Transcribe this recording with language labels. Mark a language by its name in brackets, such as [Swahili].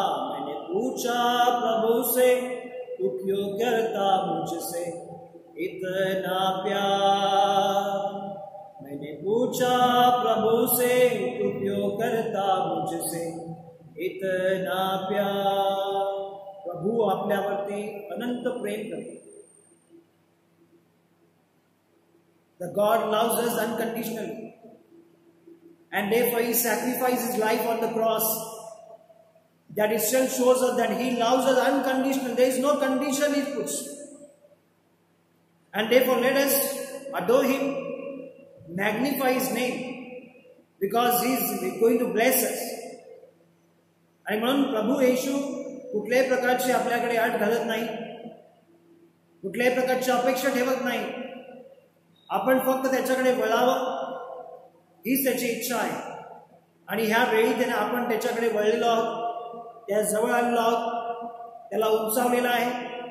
[Hindi] मैंने पूछा प्रभु से, तू क्यों करता मुझसे इतना प्यार. मैंने पूछा प्रभु से, तू क्यों करता मुझसे इतना प्यार. [Marathi] प्रभू आपल्यावरती अनंत प्रेम करतो. [English] The God loves us unconditionally, and therefore He sacrificed His life on the cross. That itself shows us that He loves us unconditionally. There is no condition He puts. And therefore let us adore Him magnify His name because He is going to bless us. [Marathi] आणि म्हणून प्रभू येशू कुठल्याही प्रकारची आपल्याकडे अट घालत नाही, कुठल्याही प्रकारची अपेक्षा ठेवत नाही. आपण फक्त त्याच्याकडे वळावं हीच त्याची इच्छा आहे. आणि ह्या वेळी त्याने आपण त्याच्याकडे वळलेलो आहोत, त्या जवळ आलेलो आहोत, त्याला उंचावलेला आहे.